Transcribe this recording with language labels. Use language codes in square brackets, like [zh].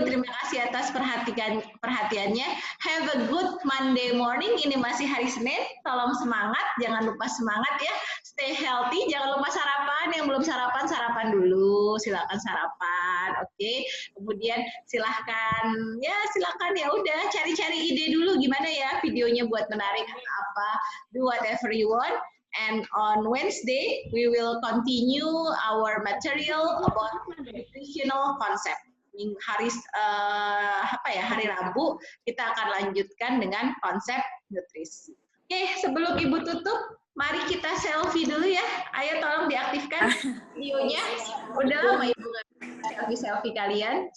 [id] Terima kasih atas perhatiannya. [en] Have a good Monday morning. [id] Ini masih hari Senin. Tolong semangat, jangan lupa semangat ya. [en] Stay healthy, [id] jangan lupa sarapan. Yang belum sarapan, sarapan dulu. Silakan sarapan. Oke. Kemudian silahkan ya udah cari-cari ide dulu gimana ya videonya buat menarik atau apa. [en] Do whatever you want. And on Wednesday, we will continue our material about nutritional concept. [id] Hari Rabu kita akan lanjutkan dengan konsep nutrisi. Oke, sebelum Ibu tutup, mari kita selfie dulu ya. Ayo tolong diaktifkan videonya. Udah lama Ibu nggak selfie kalian.